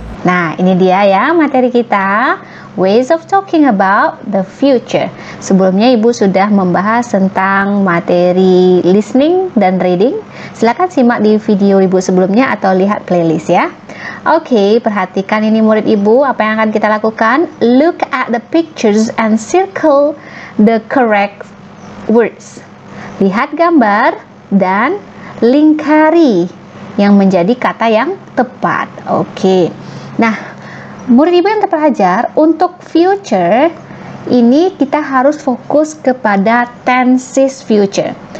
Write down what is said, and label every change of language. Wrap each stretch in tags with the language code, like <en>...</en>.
<id>Nah, ini dia ya materi kita, Ways of Talking about the Future. Sebelumnya ibu sudah membahas tentang materi listening dan reading. Silakan simak di video ibu sebelumnya atau lihat playlist ya. Oke, perhatikan ini murid ibu, apa yang akan kita lakukan?</id> <en>Look at the pictures and circle the correct words.</en> <id>Lihat gambar dan lingkari yang menjadi kata yang tepat. Oke. Nah, murid ibu yang terpelajar, untuk future ini kita harus fokus kepada tenses future.</id>